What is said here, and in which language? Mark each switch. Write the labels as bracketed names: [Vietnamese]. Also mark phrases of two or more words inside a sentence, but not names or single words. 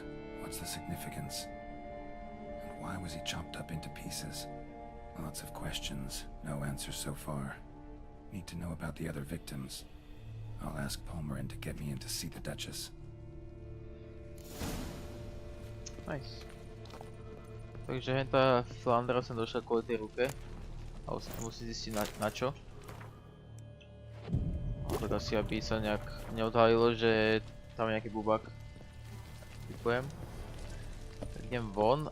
[English] What's the significance? And why was he chopped up into pieces? Lots of questions, no answers so far. Need to know about the other victims. I'll ask Palmerin to get me in to see the Duchess. Nice. [Slovak] Takže henta Flandra som došiel kvôli tej ruke. A už sa musí zistiť na čo. Tak asi aby sa nejak neodhalilo, že tam je nejaký bubák. Typujem. Tak idem von.